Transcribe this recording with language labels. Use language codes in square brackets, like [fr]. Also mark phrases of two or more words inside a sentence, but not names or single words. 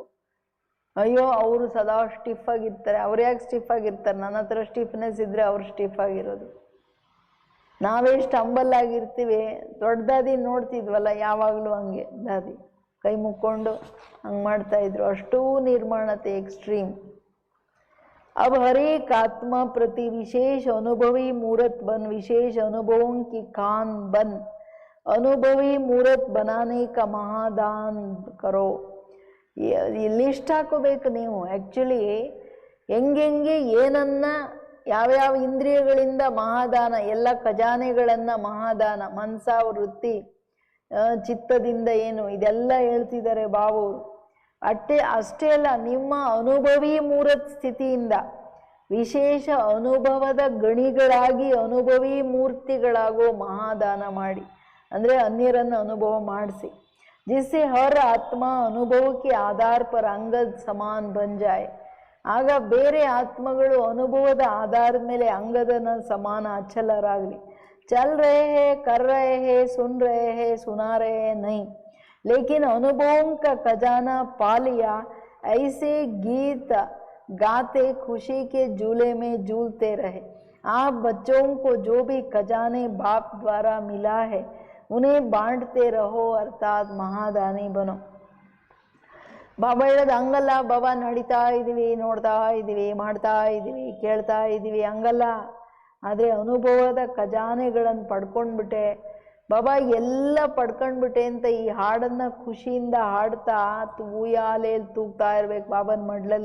[kn] ಅಯ್ಯೋ ಅವರು ಸದಾ ಸ್ಟಿಫ್ ಆಗಿರ್ತಾರೆ, ಅವ್ರು ಯಾಕೆ ಸ್ಟಿಫ್ ಆಗಿರ್ತಾರೆ? ನನ್ನ ಹತ್ರ ಸ್ಟಿಫ್ನೆಸ್ ಇದ್ದರೆ ಅವ್ರು ಸ್ಟಿಫ್ ಆಗಿರೋದು. ನಾವೆಷ್ಟು ಹಂಬಲ್ ಆಗಿರ್ತೀವಿ. ದೊಡ್ಡ ದಾದಿ ನೋಡ್ತಿದ್ವಲ್ಲ, ಯಾವಾಗಲೂ ಹಂಗೆ ದಾದಿ ಕೈ ಮುಕ್ಕೊಂಡು ಹಂಗೆ ಮಾಡ್ತಾಯಿದ್ರು. ಅಷ್ಟೂ ನಿರ್ಮಾಣತೆ एक्सट्रीम। [hi] अब हर एक आत्मा प्रति विशेष अनुभवी मूर्त बन, विशेष अनुभवों की खान बन, अनुभवी मूर्त बनाने का महादान करो। [kn] ಲಿಸ್ಟ್ ಹಾಕೋಬೇಕು ನೀವು. ಆ್ಯಕ್ಚುಲಿ ಹೆಂಗೆ ಏನನ್ನ ಯಾವ್ಯಾವ ಇಂದ್ರಿಯಗಳಿಂದ ಮಹಾದಾನ, ಎಲ್ಲ ಖಜಾನೆಗಳನ್ನು ಮಹಾದಾನ, ಮನಸ ವೃತ್ತಿ ಚಿತ್ತದಿಂದ ಏನು ಇದೆಲ್ಲ ಹೇಳ್ತಿದ್ದಾರೆ ಬಾಬುವರು. ಅಷ್ಟೇ ಅಲ್ಲ, ನಿಮ್ಮ ಅನುಭವಿ ಮೂರತ್ ಸ್ಥಿತಿಯಿಂದ ವಿಶೇಷ ಅನುಭವದ ಗಣಿಗಳಾಗಿ ಅನುಭವಿ ಮೂರ್ತಿಗಳಾಗೋ ಮಹಾದಾನ ಮಾಡಿ, ಅಂದರೆ ಅನ್ಯರನ್ನು ಅನುಭವ ಮಾಡಿಸಿ. [hi] जिससे हर आत्मा अनुभव के आधार पर अंगद समान बन जाए। [kn] ಆಗ ಬೇರೆ ಆತ್ಮಗಳು ಅನುಭವದ ಆಧಾರದ ಮೇಲೆ ಅಂಗದನ ಸಮಾನ ಅಚಲರಾಗಲಿ. [hi] चल रहे हैं, कर रहे हैं, सुन रहे हैं, सुना रहे हैं नहीं, लेकिन अनुभवों का खजाना पा लिया। ऐसे गीत गाते खुशी के झूले में झूलते रहे। आप बच्चों को जो भी खजाने बाप द्वारा मिला है उन्हें बांटते रहो, अर्थात महादानी बनो। [kn] ಬಾಬಾ ಹೇಳೋದು ಹಂಗಲ್ಲ. ಬಾಬಾ ನಡೀತಾ ಇದ್ದೀವಿ, ನೋಡ್ತಾ ಇದ್ದೀವಿ, ಮಾಡ್ತಾ ಇದ್ದೀವಿ, ಕೇಳ್ತಾ ಇದ್ದೀವಿ, ಹಂಗಲ್ಲ. ಆದರೆ ಅನುಭವದ ಖಜಾನೆಗಳನ್ನು ಪಡ್ಕೊಂಡ್ಬಿಟ್ಟೆ ಬಾಬಾ, ಎಲ್ಲ ಪಡ್ಕೊಂಡ್ಬಿಟ್ಟೆ ಅಂತ ಈ ಹಾಡನ್ನು ಖುಷಿಯಿಂದ ಹಾಡ್ತಾ ಉಯ್ಯಾಲೆಯಲ್ಲಿ ತೂಗ್ತಾ ಇರ್ಬೇಕು ಬಾಬನ ಮಡ್ಲಲ್ಲಿ.